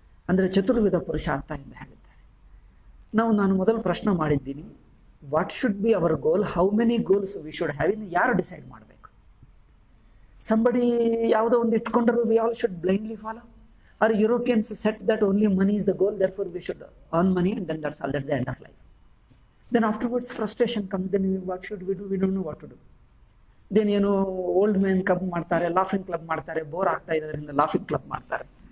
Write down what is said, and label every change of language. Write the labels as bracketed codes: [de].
[kn] ಅಂದರೆ ಚತುರ್ವಿಧ ಪುರುಷಾರ್ಥ ಎಂದು ಹೇಳಿದ್ದಾರೆ. ನಾನು ಮೊದಲು ಪ್ರಶ್ನೆ ಮಾಡಿದ್ದೀನಿ, [en] what should be our goal, how many goals we should have, [kn] ಇನ್ನು ಯಾರು ಡಿಸೈಡ್ ಮಾಡಬೇಕು? [en] somebody [kn] ಯಾವುದೋ ಒಂದು ಇಟ್ಕೊಂಡ್ರು [en] We all should blindly follow. Or Europeans set that only money is the goal, therefore we should earn money and then that's all, that's the end of life. Then afterwards frustration comes, then what should we do? We don't know what to do. [kn] Then old men club ಮಾಡ್ತಾರೆ, laughing club ಮಾಡ್ತಾರೆ, bore ಆಗ್ತಾ ಇರೋದ್ರಿಂದ laughing club ಮಾಡ್ತಾರೆ.